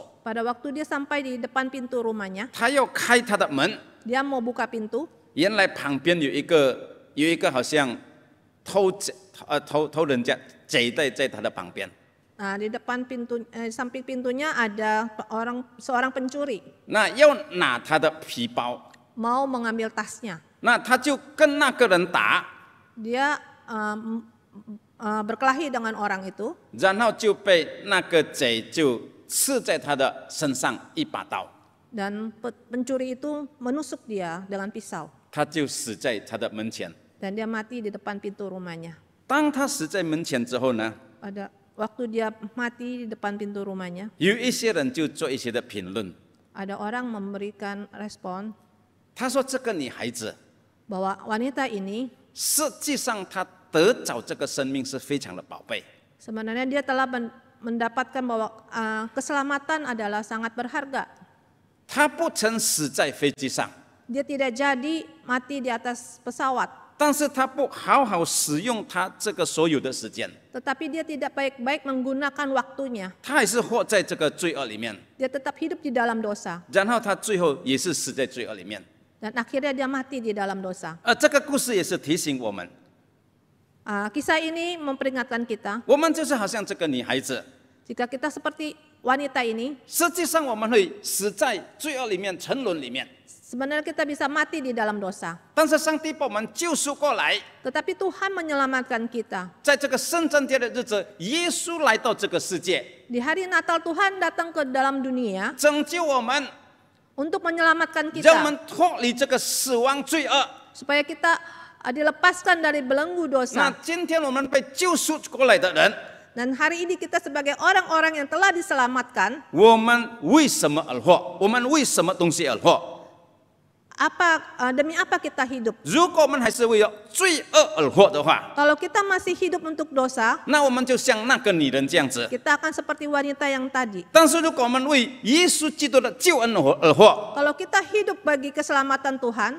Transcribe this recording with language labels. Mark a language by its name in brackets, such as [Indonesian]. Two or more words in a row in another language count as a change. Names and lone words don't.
[Indonesian] Pada waktu dia sampai di depan pintu rumahnya, [Chinese] 她要开她的门， [Indonesian] dia mau buka pintu. [Chinese] 原来旁边有一个好像偷人家贼在她的旁边。 [Indonesian] Nah, di depan samping pintunya ada seorang pencuri [Chinese] 那要拿她的皮包， [Indonesian] mau mengambil tasnya. [Chinese] 那她就跟那个人打， [Indonesian] Dia berkelahi dengan orang itu, [Chinese] 然后就被那个贼就刺在她的身上一把刀， [Indonesian] dan pencuri itu menusuk dia dengan pisau [Chinese] 她就死在她的门前。 [Indonesian] dan dia mati di depan pintu rumahnya. [Chinese] 当她死在门前之后呢， [Indonesian] Pada waktu dia mati di depan pintu rumahnya, [Chinese] 有一些人就做一些的评论， [Indonesian] ada orang memberikan respon [Chinese] 他说这个女孩子 [Indonesian] bahwa wanita ini [Chinese] 实际上她得着这个生命是非常的宝贝。 [Indonesian] sebenarnya dia telah mendapatkan bahwa keselamatan adalah sangat berharga. [Chinese] 她不曾死在飞机上， [Indonesian] Dia tidak jadi mati di atas pesawat, [Chinese] 但是她不好好使用她这个所有的时间， [Indonesian] tetapi dia tidak baik-baik menggunakan waktunya. [Chinese] 她还是活在这个罪恶里面， [Indonesian] Dia tetap hidup di dalam dosa [Chinese] 然后她最后也是死在罪恶里面。 [Indonesian] dan akhirnya dia mati di dalam dosa. [Chinese] 这个故事也是提醒我们， [Indonesian] Kisah ini memperingatkan kita, [Chinese] 我们就是好像这个女孩子， [Indonesian] jika kita seperti wanita ini, [Chinese] 实际上我们会死在罪恶里面、沉沦里面， [Indonesian] sebenarnya kita bisa mati di dalam dosa. [Chinese] 但是上帝把我们救赎过来， [Indonesian] Tetapi Tuhan menyelamatkan kita. [Chinese] 在这个圣诞节的日子，耶稣来到这个世界， [Indonesian] Di hari Natal Tuhan datang ke dalam dunia [Chinese] 拯救我们， [Indonesian] untuk menyelamatkan [Chinese] 让我 [Indonesian] kita, [Chinese] 们脱离这个死亡罪恶。 [Indonesian] supaya kita dilepaskan dari belenggu [Chinese] 那 [Indonesian] dosa. [Chinese] 今天我们被救赎过来的人， [Indonesian] Dan hari ini kita sebagai orang-orang yang telah diselamatkan, [Chinese] 我们为什么而活？我们为什么东西而活？ [Indonesian] demi apa kita hidup? [Chinese] 如果我们还是为了罪恶而活的话， [Indonesian] Kalau kita masih hidup untuk dosa, [Chinese] 那我们就像那个女人这样子。 [Indonesian] kita akan seperti wanita yang tadi. [Chinese] 但是如果我们为耶稣基督的救恩而活， [Indonesian] Kalau kita hidup bagi keselamatan Tuhan,